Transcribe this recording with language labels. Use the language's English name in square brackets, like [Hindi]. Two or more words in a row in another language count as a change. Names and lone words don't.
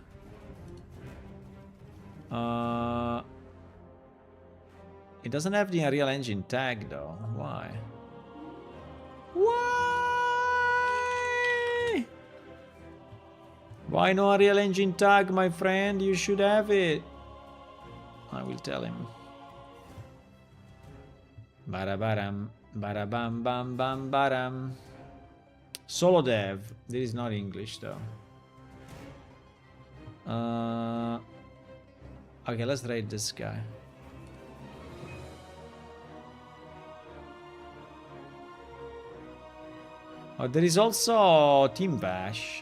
[English] It doesn't have the Unreal Engine tag though. Why? Why? Why no Unreal Engine tag, my friend? You should have it. I will tell him. Barabaram, barabam, bam, bam, baram. Solo dev. This is not English though. Okay, let's raid this guy. Oh, there is also Team Vash.